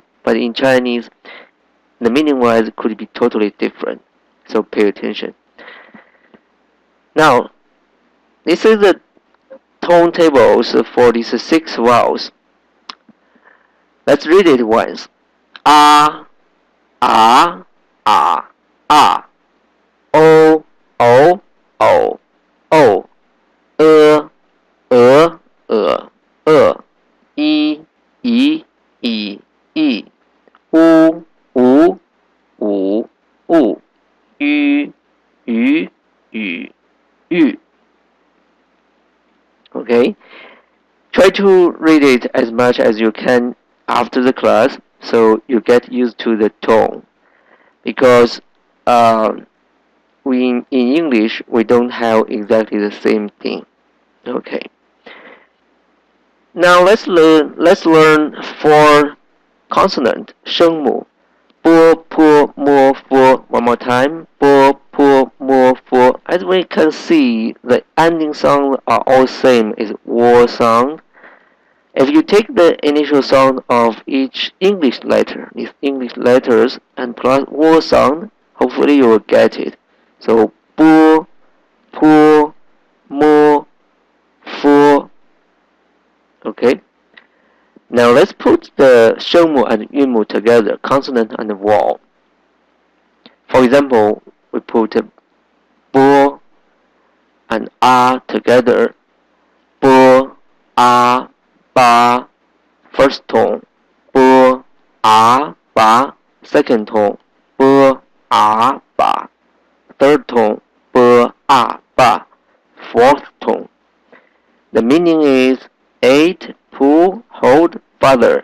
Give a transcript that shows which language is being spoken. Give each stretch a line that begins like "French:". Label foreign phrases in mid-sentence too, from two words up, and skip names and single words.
English: But in Chinese, the meaning-wise could be totally different. So pay attention. Now, this is the tone tables for these 6 vowels. Let's read it once.
Chinese: Ah, ah, ah, ah. O, o, o, o. I, i, i. U, u, u, u. Yu, yu, yu, yu.
English: Okay, try to read it as much as you can after the class, so you get used to the tone, because in English we don't have exactly the same thing. Okay, now let's learn 4 consonant 声母 bo,
Chinese: po, mo, fo.
English: One more time:
Chinese: bo, po, mo, fo.
English: As we can see, the ending sound are all same, is wo sound. If you take the initial sound of each English letter, these English letters, and plus wo sound, hopefully you will get it. So bo,
Chinese: po, mo, fo.
English: Okay. Now let's put the 声母 and 韵母 together, consonant and vowel. For example, we put bo and a together.
Chinese: Bo, a, ba,
English: first tone. b, a, ba. Second tone, b, a, ba. Third tone, b, a, ba. Fourth tone. The meaning is eat, pull, hold, father.